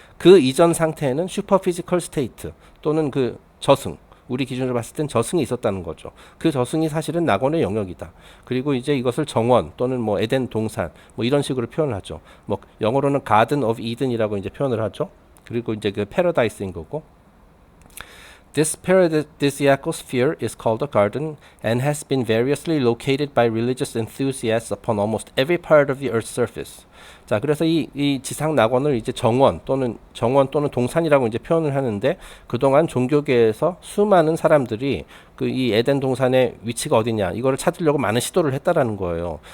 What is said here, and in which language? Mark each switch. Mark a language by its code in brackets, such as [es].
[ko] 그 이전 상태에는 슈퍼피지컬 스테이트 또는 그 저승, 우리 기준으로 봤을 땐 저승이 있었다는 거죠. 그 저승이 사실은 낙원의 영역이다. 그리고 이제 이것을 정원 또는 뭐 에덴 동산 뭐 이런 식으로 표현을 하죠. 뭐 영어로는 Garden of Eden이라고 이제 표현을 하죠. 그리고 이제 그 패러다이스인 거고. [en] This paradisiacal sphere is called a garden and has been variously located by religious enthusiasts upon almost every part of the Earth's surface. [ko] 자, 그래서 이 지상 낙원을 이제 정원 또는 동산이라고 이제 표현을 하는데 그동안 종교계에서 수많은 사람들이 그 이 에덴 동산의 위치가 어디냐 이거를 찾으려고 많은 시도를 했다라는 거예요.